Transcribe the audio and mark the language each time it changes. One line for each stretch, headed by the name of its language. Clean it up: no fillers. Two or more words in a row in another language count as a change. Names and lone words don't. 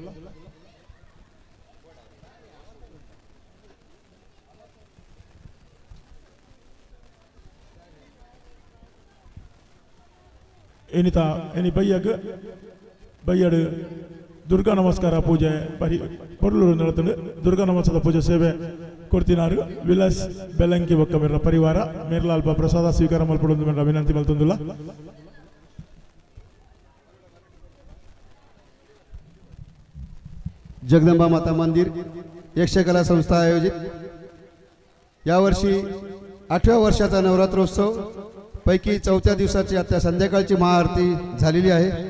Tulu: ಇನ್ನಿತ ಇನಿ ಬಯ್ಯಡು ದುರ್ಗಾ ನಮಸ್ಕಾರ ಪೂಜೆ ಪೊರ್ಲೂರು ನಡೆದು ದುರ್ಗಾ ನಮಸ್ಕಾರ ಪೂಜೆ ಸೇವೆ ಕೊಡ್ತಿನಾರು ವಿಲಾಸ್ ಬೆಲಂಕಿ ಬಕ್ಕಮೇರ ಪರಿವಾರ ಮೇರ್ಲಾಲ್ಪ ಪ್ರಸಾದ ಸ್ವೀಕಾರ ಮಲ್ಪಡೊಂದು ಮೇರ ವಿನಂತಿ ಮಲ್ತಂದಿಲ್ಲ
Marathi: जगदंबा माता मंदिर यक्षकला संस्था आयोजित यावर्षी 8व्या वर्षाचा नवरात्रोत्सव पैकी 4थ्या दिवसाची आता संध्याकाळची महाआरती झालेली आहे.